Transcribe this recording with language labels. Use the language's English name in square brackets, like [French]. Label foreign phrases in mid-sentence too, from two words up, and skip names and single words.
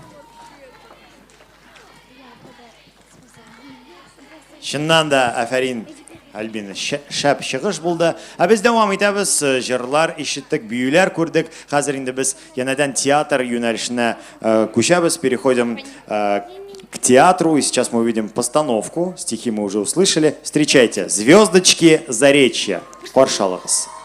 [Tatar] Шыннан да әфәрин Альбина шәп чыгыш булды. Без дәвам итәбез, җырлар ишеттек, биюләр күрдек. Хәзер инде без янәдән театр юнәлешенә күчәбез, [Russian] переходим к театру. И сейчас мы увидим постановку. Стихи мы уже услышали. Встречайте, звездочки Заречья. [Tatar] Каршалыгыз.